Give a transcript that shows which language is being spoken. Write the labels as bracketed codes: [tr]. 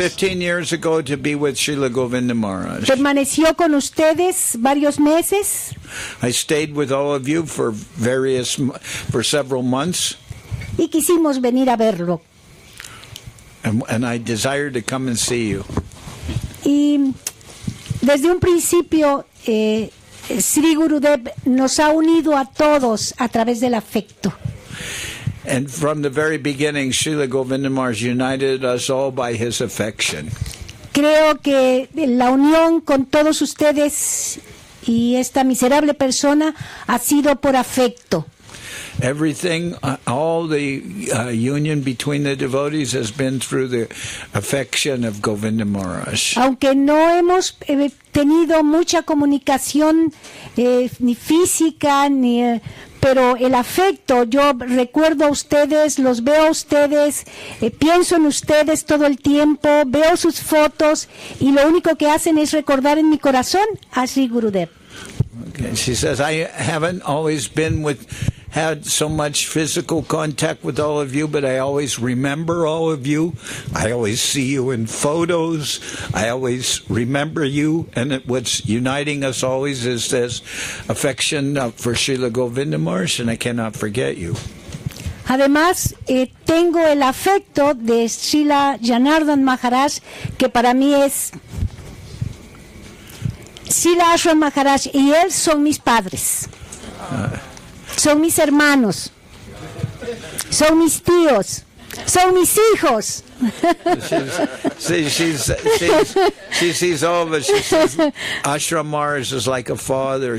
[en] 15 years ago to be with Srila Govinda Maharaj. [es] Permaneció con ustedes varios meses. [en] I stayed with all of you for several months. [es] Y quisimos venir a verlo. [en] And I desired to come and see you. [es] Y desde un principio, Sri Gurudev nos ha unido a todos a través del afecto. [en] And from the very beginning, Srila Govinda Maharaj united us all by his affection. [es] Creo que la unión con todos ustedes y esta miserable persona ha sido por afecto. [en] Everything, all the union between the devotees has been through the affection of Govinda Maharaj. [es] Aunque no hemos tenido mucha comunicación ni física, pero el afecto, yo recuerdo a ustedes, los veo a ustedes, pienso en ustedes todo el tiempo, veo sus fotos y lo único que hacen es recordar en mi corazón a Sri Gurudev. [en] Okay. She says, I haven't always had so much physical contact with all of you, but I always remember all of you. I always see you in photos. I always remember you. And what's uniting us always is this affection for Srila Govinda Maharaj, and I cannot forget you. [es] Además, tengo el afecto de Srila Janardhan Maharaj, que para mí es Srila Ashram Maharaj, y él son mis padres. Son mis hermanos, son mis tíos, son mis hijos. [en] She sees all of us. She says Ashram Maharaj is like a father.